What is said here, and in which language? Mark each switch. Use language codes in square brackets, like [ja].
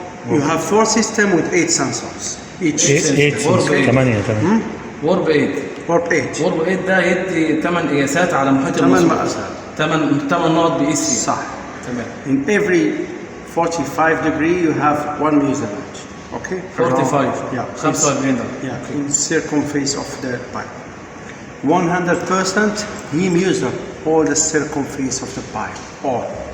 [en] You have 4 systems with 8 sensors. Each. 8 8 warp 8. Warp 8. [ar] warp 8 ده يدي 8 قياسات على محيط 8 المسار. مقاسات. 8 نقط بيقيس فيها. صح. تمام. [en] In every 45 degree you have one measurement. Okay? 45. Yeah. [ar] 45 درجة. [en] Yeah. In circumference of the pipe. 100% he measures all the circumference of the pipe. All.